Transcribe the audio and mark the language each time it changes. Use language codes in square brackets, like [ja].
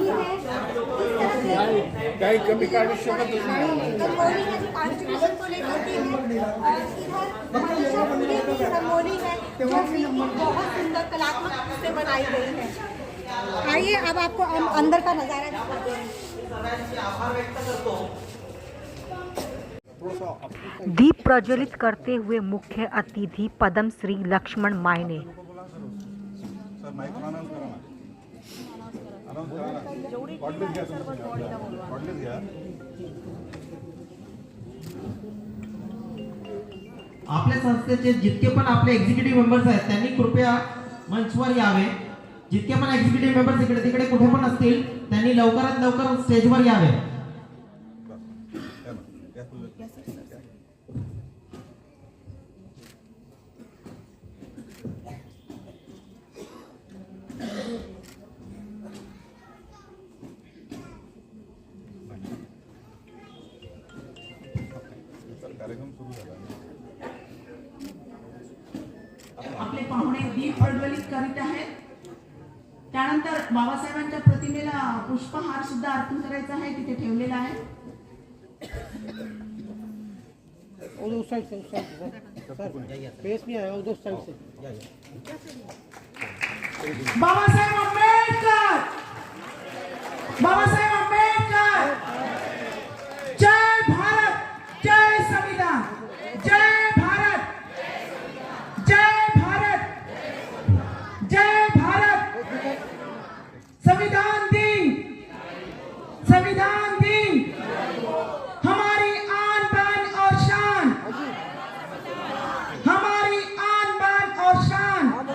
[hi] रंगोली है जो कॉन्स्टिट्यूशन को लेकर की है, और इधर मनीषा पुरी की रंगोली है जो कि बहुत सुंदर कलात्मक से बनाई गई है। आइए अब आपको हम अंदर का नज़ारा दिखाते हैं। दीप प्रज्वलित करते हुए मुख्य अतिथि पद्मश्री लक्ष्मण मायने। [mr] आपल्या संस्थेचे जितके पण आपले एक्झिक्युटिव्ह मेंबर्स आहेत त्यांनी कृपया मंचवर यावे। जितके पण एक्झिक्युटिव्ह मेंबर्स इकडे तिकडे कुठे पण असतील त्यांनी लवकरात लवकर स्टेजवर यावे। आपले पाहुणे दीप प्रज्वलित करीत आहेत। त्यानंतर बाबासाहेबांच्या प्रतिमेला पुष्पहार सुद्धा अर्पण करायचा आहे, तिथे ठेवलेला आहे। [hi] उस साइड से फेस नहीं आया, उस साइड से। बाबासाहेब आंबेडकर, बाबासाहेब आंबेडकर, जय भारत, जय संविधान, जय भारत, जय भारत, जय भारत। संविधान दिन, संविधान दिन हमारी आन बान और शान, हमारी आन बान और शान।